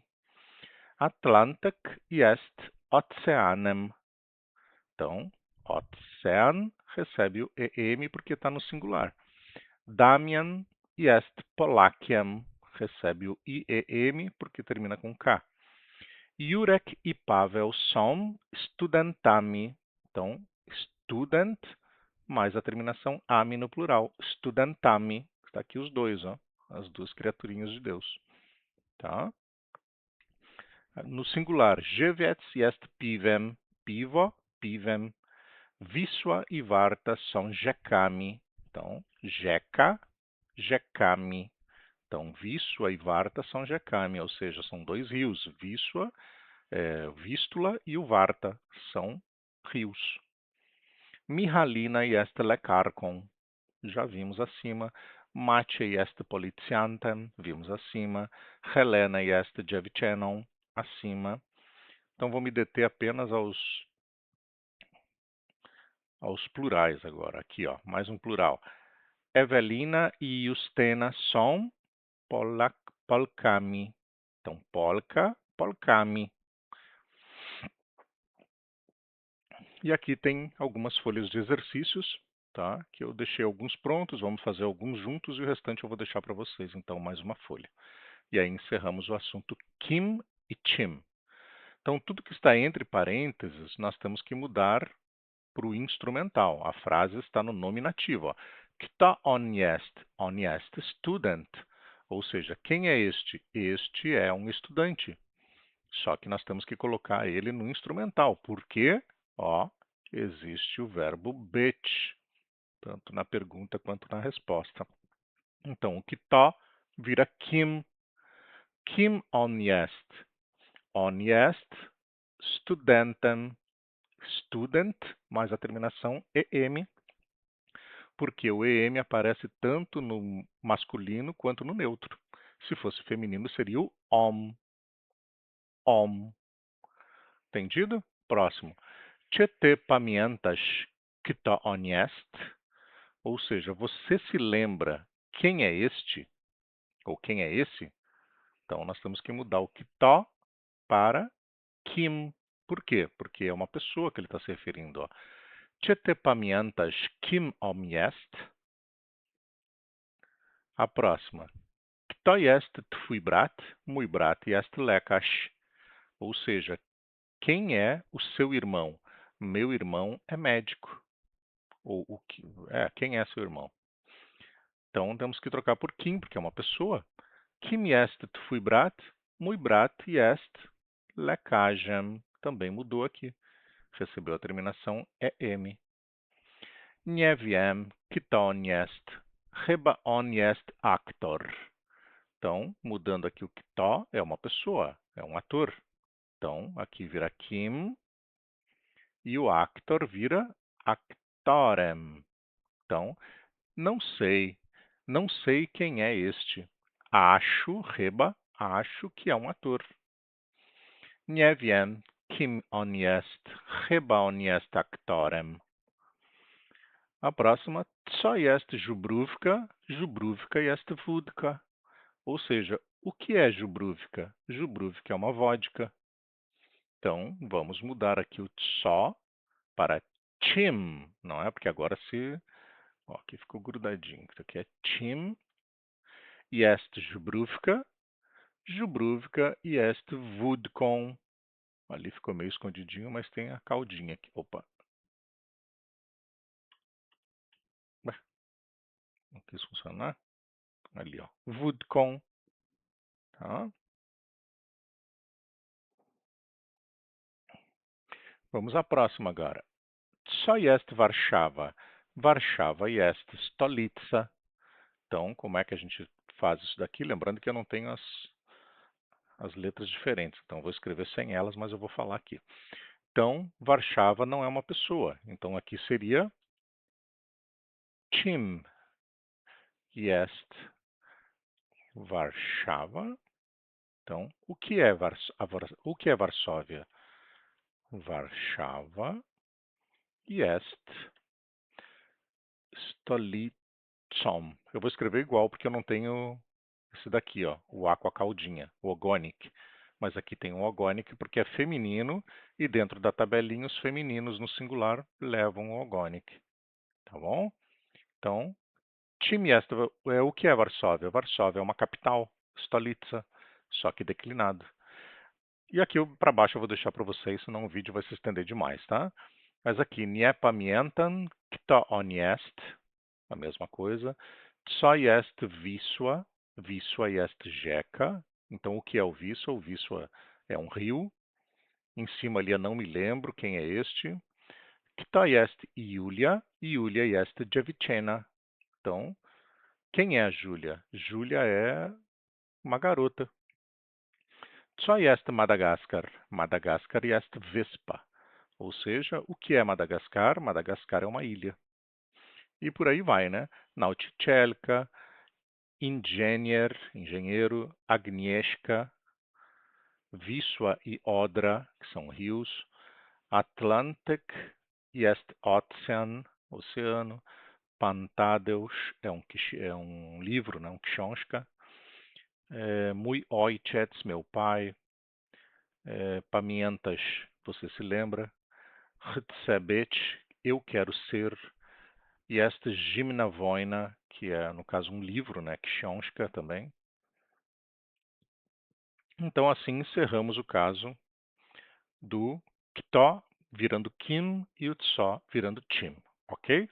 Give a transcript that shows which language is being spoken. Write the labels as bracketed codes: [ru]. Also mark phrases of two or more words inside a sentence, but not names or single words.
[pl] Atlantyk jest oceanem. [pt] Então, ocean recebe o em porque está no singular. [pl] Damian jest Polakiem. [pt] Recebe o iem porque termina com K. Jurek e Paweł são studentami. Então, student mais a terminação ami no plural. [pl] Studentami. [pt] Está aqui os dois, ó, as duas criaturinhas de Deus. Tá? No singular, [pl] żywiec jest piwem. Piwo, piwem. [pt] Wisła e Warta são [pl] rzekami. [pt] Então, [pl] rzeka, rzekami. [pt] Então, Wisła e Warta são rzekami, ou seja, são dois rios. Wisła, Vístula e o Varta são rios. [pl] Mihalina jest lekarką. [pt] Já vimos acima. [pl] Maciej jest policjantem. [pt] Vimos acima. [pl] Helena jest dziewczyną. [pt] Acima. Então, vou me deter apenas aos plurais agora. Aqui, ó, mais um plural. Evelina e Justena são polkami. Então, [pl] polka, polkami. [pt] E aqui tem algumas folhas de exercícios, tá? Que eu deixei alguns prontos, vamos fazer alguns juntos e o restante eu vou deixar para vocês. Então, mais uma folha. E aí encerramos o assunto Kim e Chim. Então, tudo que está entre parênteses, nós temos que mudar para o instrumental. A frase está no nominativo. Ó. [pl] Kto on jest? On jest student. [pt] Ou seja, quem é este? Este é um estudante. Só que nós temos que colocar ele no instrumental. Por quê? Ó, existe o verbo być, tanto na pergunta quanto na resposta. Então, o kto vira kim. [pl] Kim on jest? On jest studentem. Student, [pt] mais a terminação em, porque o EM aparece tanto no masculino quanto no neutro. Se fosse feminino, seria o om. Om. Entendido? Próximo. [pl] Czy ty pamiętasz, kto on jest? [pt] Ou seja, você se lembra quem é este? Ou quem é esse? Então, nós temos que mudar o kto para kim. Por quê? Porque é uma pessoa que ele está se referindo. Ó. [pl] Czy ty pamiętasz, kim on jest? [pt] A próxima. [pl] Kto jest twój brat? Mój brat jest lekarz. [pt] Ou seja, quem é o seu irmão? Meu irmão é médico. Ou o que quem é seu irmão? Então temos que trocar por kim, porque é uma pessoa. [pl] Kim jest twój brat? Mój brat jest lekarzem. [pt] Também mudou aqui. Recebeu a terminação EM. [pl] Nie wiem, kto on jest. Chyba on jest aktor. [pt] Então, mudando aqui o kto, é uma pessoa, é um ator. Então, aqui vira Kim e o actor vira actorem. Então, não sei, não sei quem é este. Acho, reba, acho que é um ator. [pl] Nie wiem, kim on jest, chyba on jest aktorem. [pt] A próxima, [pl] co jest żubrówka? Żubrówka jest wódka. [pt] Ou seja, o que é żubrówka? Żubrówka é uma vodka. Então, vamos mudar aqui o só para Tim, não é? Porque agora se... Ó, aqui ficou grudadinho. Isso aqui é Tim. [pl] Jest żubrówka. Żubrówka jest wódką. [pt] Ali ficou meio escondidinho, mas tem a caldinha aqui. Opa. Ué, não quis funcionar. Ali, ó. Wódką. Tá? Vamos à próxima agora. [pl] Co jest Warszawa? Warszawa jest stolica. [pt] Então, como é que a gente faz isso daqui? Lembrando que eu não tenho as letras diferentes, então vou escrever sem elas, mas eu vou falar aqui. Então, Warszawa não é uma pessoa. Então, aqui seria [pl] Czym jest Warszawa? [pt] Então, o que é Varsóvia? [pl] Warszawa jest stolicą. [pt] Eu vou escrever igual porque eu não tenho esse daqui, ó, o A com a caldinha, o ogonic. Mas aqui tem um ogonic porque é feminino e dentro da tabelinha os femininos no singular levam o ogonic. Tá bom? Então, [pl] time jest [pt] é o que é Varsóvia? Varsóvia é uma capital, stolica, só que declinado. E aqui para baixo eu vou deixar para vocês, senão o vídeo vai se estender demais, tá? Mas aqui, [pl] nie pamiętam, kto on jest, [pt] a mesma coisa. [pl] Co jest Wisła? Wisła jest rzeka. [pt] Então, o que é o Wisła? O Wisła é um rio. Em cima ali, eu não me lembro quem é este. [pl] Kto jest Julia? Julia jest dziewczyna. [pt] Então, quem é a Júlia? Júlia é uma garota. [pl] Co jest Madagascar? Madagascar jest wyspa. [pt] Ou seja, o que é Madagascar? Madagascar é uma ilha. E por aí vai, né? Nautichelka, Ingenier, engenheiro, Agnieszka, Wisła e Odra, que são rios, [pl] Atlantic jest [pt] ocean, oceano, Pan Tadeusz é um livro, né, [pl] um książka, Mój ojciec, [pt] meu pai, Pamiętasz, você se lembra, [pl] Chcę być, [pt] eu quero ser, e esta Zimna Wojna, que é, no caso, um livro, né, książka também. Então, assim encerramos o caso do kto virando kim e o tso virando tim, ok?